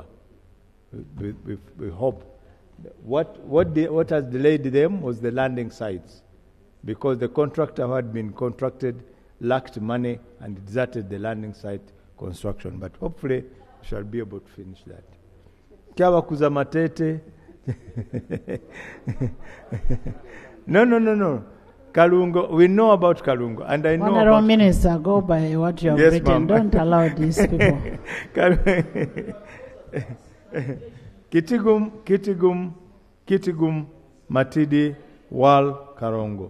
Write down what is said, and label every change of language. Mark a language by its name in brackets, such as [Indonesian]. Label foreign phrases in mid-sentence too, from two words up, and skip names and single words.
[English] We hope. What has delayed them was the landing sites, because the contractor who had been contracted lacked money and deserted the landing site construction. But hopefully we shall be able to finish that. Kiawa kuza matete. No. Kalungo, we know about Kalungo, and I know Honorable about... Minister, go by what you have Yes, written. ma'am. Don't allow these people. Kitigum, Matidi, Wal, Karongo.